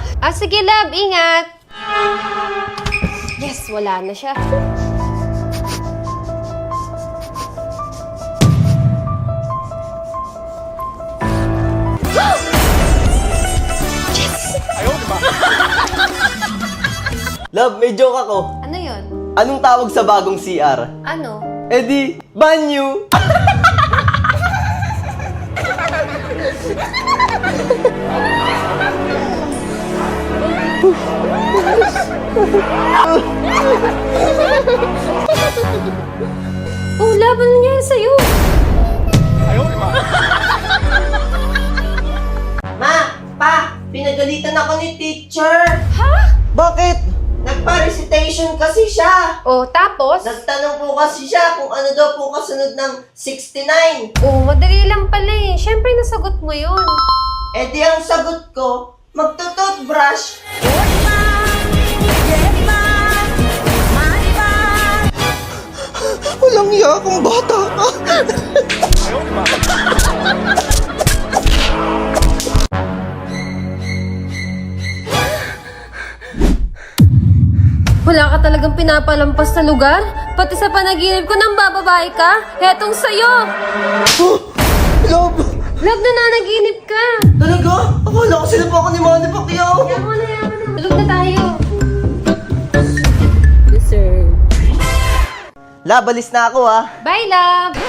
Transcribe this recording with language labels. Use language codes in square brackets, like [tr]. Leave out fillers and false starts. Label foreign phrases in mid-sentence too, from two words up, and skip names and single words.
[tl] Ah, sige, love, ingat! Yes, wala na siya. [zh] 哎呦我的妈！ [tl] Love, may joke ako. Ano yon? Anong tawag sa bagong CR? Ano? Eh di, banyo! Oh, love, ano nangyari sa'yo? [zh] 哎呦我的妈！ [tl] Ma! Pa! Pinagalitan ako ni teacher! Ha? Bakit? Nagpa-recitation kasi siya! Oh, tapos? Nagtanong po kasi siya kung ano daw po kasunod ng 69. Oh, madali lang pala eh. Siyempre, nasagot mo yun. Eh di ang sagot ko, magtututbrush. Walang iya akong bata. [zh] 哎呦我的妈！ [tl] Wala ka talagang pinapalampas sa lugar? Pati sa panaginip ko nang bababae ka? Hetong sa'yo! Love! Love, nananaginip ka! Talaga? Akala ko sila pa ako ni Manny Pacquiao. Yaman na. Tulog na tayo. Love, alis na ako ah. Bye, love!